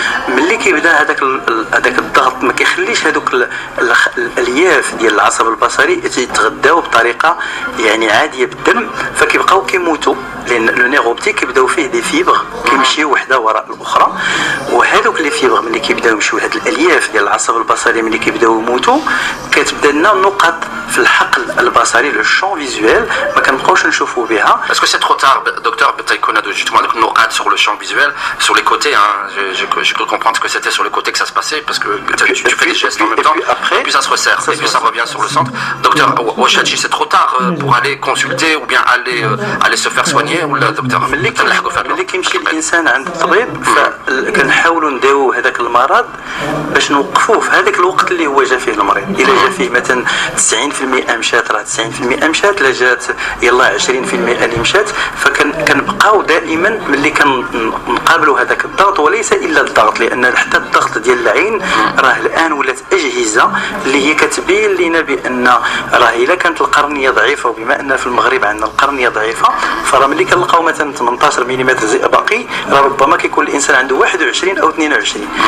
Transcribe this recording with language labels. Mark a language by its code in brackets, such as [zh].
[ar] ملي كيبدا هذاك الضغط ما كيخليش هذوك الالياف ديال العصب البصري يتغذاو بطريقه يعني عاديه بالدم فكيبقاو كيموتوا لان لو نيروبتيك كيبداو فيه دي فيبر كيمشيو وحده وراء الاخرى. وهذوك لي فيبر ملي كيبداو يمشيو هاد الالياف ديال العصب البصري ملي كيبداو يموتوا كتبدا لنا نقط في الحقل البصري لو شون فيزوال ما كنبقاوش نشوفوا بها. [fr] Est-ce que c'est trop tard, docteur, peut-être qu'on a justement des notes sur le champ visuel, sur les côtés, hein, j'ai cru comprendre que c'était sur les côtés que ça se passait, parce que tu fais des gestes en même temps, et puis ça se resserre, et puis ça revient sur le centre. Docteur Ouachadji, c'est trop tard pour aller consulter ou bien aller se faire soigner, ou là, docteur [ar] ملي كيمشي الانسان عند الطبيب فكنحاولوا نداويو هذاك المرض باش نوقفوه في هذاك الوقت اللي هو جا فيه المريض. الا جا فيه مثلا 90% مشات راه 90% مشات، لا جات يلا 20% اللي مشات. فكنبقاو دائما ملي كنقابلوا هذاك الضغط وليس الا الضغط، لان حتى الضغط ديال العين راه الان ولات اجهزه اللي هي كتبين لنا بان راه الا كانت القرنيه ضعيفه، وبما ان في المغرب عندنا القرنيه ضعيفه فراه ملي كنلقاو مثلا 18 ملم زئبقي راه ربما كيكون الانسان عنده 21 او 22.